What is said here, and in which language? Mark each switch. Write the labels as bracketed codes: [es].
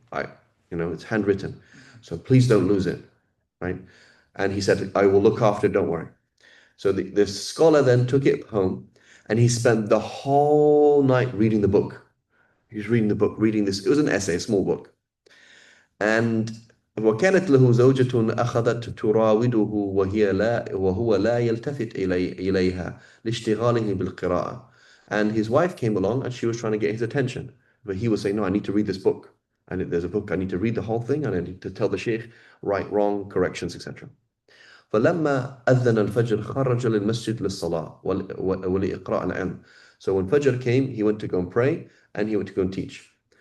[en] It's handwritten. So please don't lose it, right? And he said, I will look after it, don't worry. So the scholar then took it home and he spent the whole night reading the book. He's reading the book, reading this. It was an essay, a small book. [ar] And وكانت له زوجة أخذت تراوده وهو لا يلتفت إليها لاشتغاله بالقراءة. [en] And his wife came along and she was trying to get his attention. But he was saying, no, I need to read this book. And there's a book, I need to read the whole thing and I need to tell the sheikh right, wrong, corrections, etc. [ar] فلما أذن الفجر خرج للمسجد للصلاة ولإقراء العلم. [en] So when Fajr came, he went to go and pray and he went to go and teach.